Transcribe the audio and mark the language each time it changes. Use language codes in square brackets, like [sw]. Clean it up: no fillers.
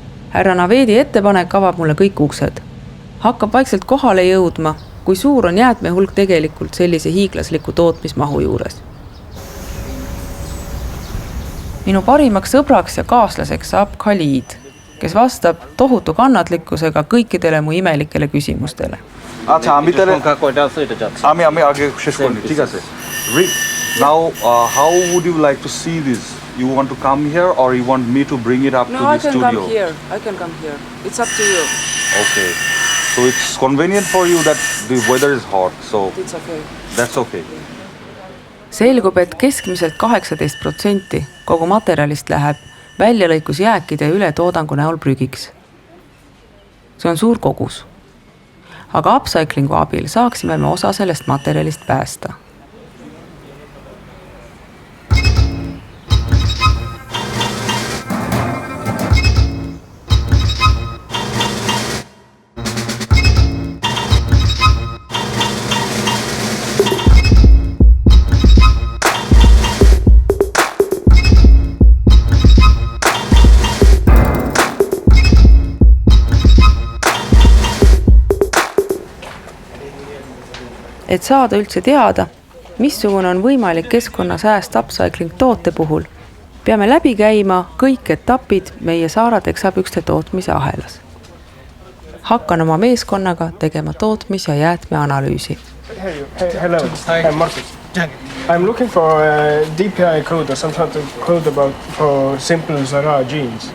[et] Härra Naveedi ettepanek avab mulle kõik uksed. Hakkab vaikselt kohale jõudma, kui suur on jäätme hulk tegelikult sellise hiiglasliku tootmismahu juures. Minu parimaks sõbraks ja kaaslaseks saab Khalid, kes vastab tohutu kannatlikkusega kõikidele mu imelikele küsimustele. [bn] আচ্ছা আমি তাহলে আমি আগে শেষ করি ঠিক আছে Reet, [en] now how would you like to see this? You want to come here or you want me to bring it up to the studio? I can come here. It's up to you. Okay. So it's convenient for you that the weather is hot. So It's okay. that's okay. [et] Selgub, et keskmiselt 18% kogu materjalist läheb väljalõikusjääkide ja ületoodangu näol prügiks. See on suur kogus. Aga upcyclingu abil saaksime me osa sellest materjalist päästa. Et saada üldse teada, missugune on võimalik keskkonnasääst upcycling toote puhul, peame läbi käima kõik etapid meie Saara teksapükste tootmise ahelas. Hakkan oma meeskonnaga tegema tootmis- ja jäätmeanalüüsi. [en] Hello, I'm Markus. I'm looking for a DPI code or some sort of code for simple Zara jeans.